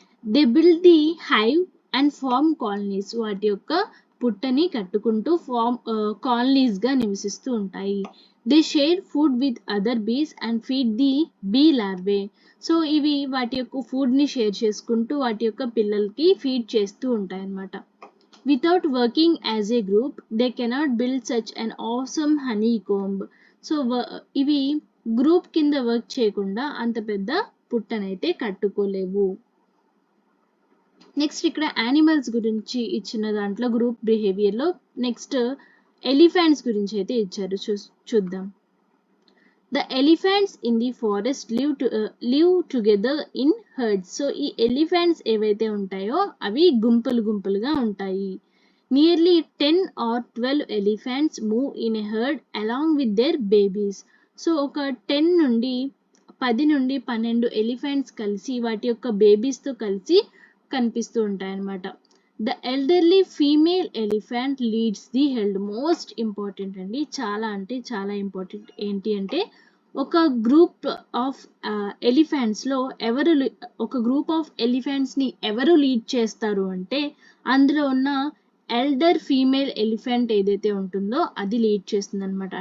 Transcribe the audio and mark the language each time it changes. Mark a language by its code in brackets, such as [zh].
[en] They build the hive and form colonies. [te] వాటి యొక్క పుట్టని కట్టుకుంటూ కాలనీస్గా నివసిస్తూ ఉంటాయి. [en] They share food with other bees and feed the bee larvae. [te] So ఇవి వాటి యొక్క ఫుడ్ని షేర్ చేసుకుంటూ వాటి యొక్క పిల్లలకి ఫీడ్ చేస్తూ ఉంటాయి అన్నమాట. [en] Without working as a group, they cannot build such an awesome honeycomb. [te] So ఇవి గ్రూప్ కింద వర్క్ చేయకుండా అంత పెద్ద పుట్టనైతే కట్టుకోలేవు. నెక్స్ట్ ఇక్కడ యానిమల్స్ గురించి ఇచ్చిన దాంట్లో గ్రూప్ బిహేవియర్లో నెక్స్ట్ ఎలిఫెంట్స్ గురించి అయితే ఇచ్చారు, చూద్దాం. [en] The elephants in the forest live together in herds. [te] So ఈ ఎలిఫెంట్స్ ఏవైతే ఉంటాయో అవి గుంపులుగా ఉంటాయి. [en] Nearly 10 or 12 elephants move in a herd along with their babies. [te] So ఒక 10 నుండి 12 ఎలిఫెంట్స్ కలిసి వాటి యొక్క బేబీస్తో కలిసి కనిపిస్తూ ఉంటాయన్నమాట. [en] The elderly female elephant leads the herd. [te] Most important అండి, చాలా అంటే చాలా ఇంపార్టెంట్. ఏంటి అంటే ఒక గ్రూప్ ఆఫ్ ఎలిఫెంట్స్లో ఒక గ్రూప్ ఆఫ్ ఎలిఫెంట్స్ని ఎవరు లీడ్ చేస్తారు అంటే అందులో ఉన్న ఎల్డర్ ఫీమేల్ ఎలిఫెంట్ ఏదైతే ఉంటుందో అది లీడ్ చేస్తుంది అనమాట.